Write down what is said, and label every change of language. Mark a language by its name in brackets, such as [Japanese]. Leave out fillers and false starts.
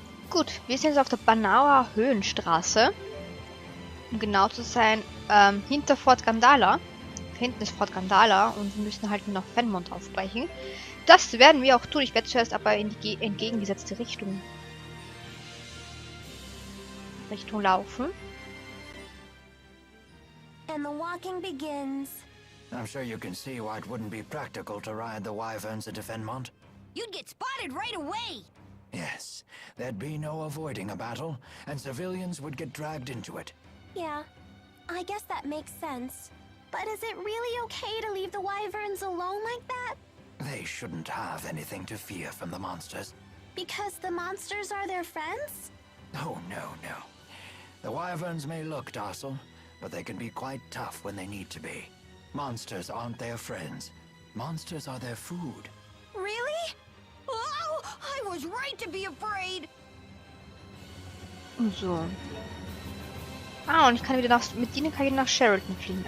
[German] Gut, wir sind jetzt auf der Banauer Höhenstraße. Um genau zu sein, hinter Fort Gandala. Hinten ist Fort Gandala und wir müssen halt nur nach Fennmont aufbrechen. das werden wir auch tun. Ich werde zuerst aber in die entgegengesetzte Richtung laufen. [English] And the walking begins. I'm sure you can see why it wouldn't be practical to ride the Wyverns into Fennmont. You'd get spotted right away. Yes, there'd be no avoiding a battle, and civilians would get dragged into it. Yeah, I guess that makes sense. But is it really okay to leave the Wyverns alone like that? They shouldn't have anything to fear from the monsters. Because the monsters are their friends? Oh, no. The Wyverns may look docile, but they can be quite tough when they need to be. Monsters aren't their friends. Monsters are their food. Really? Oh, I was right to be afraid. So. [German] Ah, und ich kann wieder mit denen kann ich nach Sheraton fliegen.